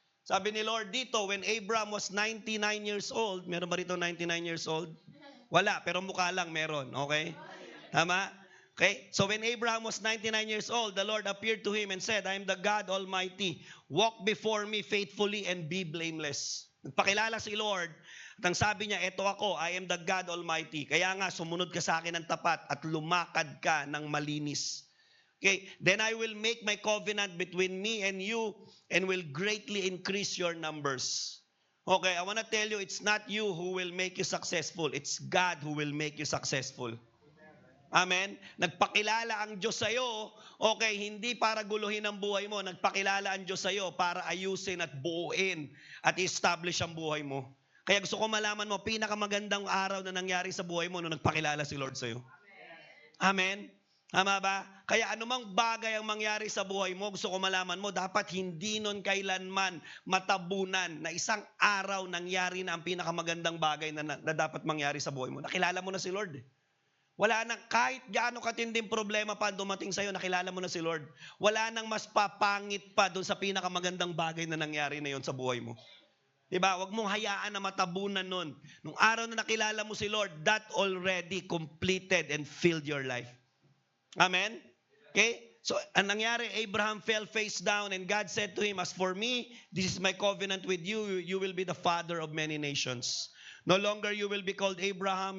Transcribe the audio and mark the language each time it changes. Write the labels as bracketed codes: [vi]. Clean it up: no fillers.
[tl] Sabi ni Lord dito, [en] when Abraham was 99 years old, [tl] meron ba rito [en] 99 years old? [tl] Wala, pero mukha lang meron. Okay? Tama? Okay? [en] So when Abraham was 99 years old, the Lord appeared to him and said, I am the God Almighty. Walk before me faithfully and be blameless. [tl] Nagpakilala si Lord at ang sabi niya, eto ako, [en] I am the God Almighty. [tl] Kaya nga, sumunod ka sa akin ng tapat at lumakad ka ng malinis. [en] Okay, then I will make my covenant between me and you and will greatly increase your numbers. Okay, I want to tell you, it's not you who will make you successful. It's God who will make you successful. Amen? [tl] Nagpakilala ang Diyos sa'yo, okay, hindi para guluhin ang buhay mo. Nagpakilala ang Diyos sa'yo para ayusin at buuin at establish ang buhay mo. Kaya gusto ko malaman mo, pinakamagandang araw na nangyari sa buhay mo nung nagpakilala si Lord sa'yo. Amen? Tama ba? Kaya anumang bagay ang mangyari sa buhay mo, gusto ko malaman mo, dapat hindi nun kailanman matabunan na isang araw nangyari na ang pinakamagandang bagay na dapat mangyari sa buhay mo. Nakilala mo na si Lord. Wala nang kahit gaano katinding problema pa dumating sa'yo, nakilala mo na si Lord. Wala nang mas papangit pa doon sa pinakamagandang bagay na nangyari na yon sa buhay mo. Diba? Huwag mong hayaan na matabunan nun. Nung araw na nakilala mo si Lord, [en] that already completed and filled your life. Amen? Okay? So, [tl] ang nangyari, [en] Abraham fell face down and God said to him, as for me, this is my covenant with you. You will be the father of many nations. No longer you will be called Abraham.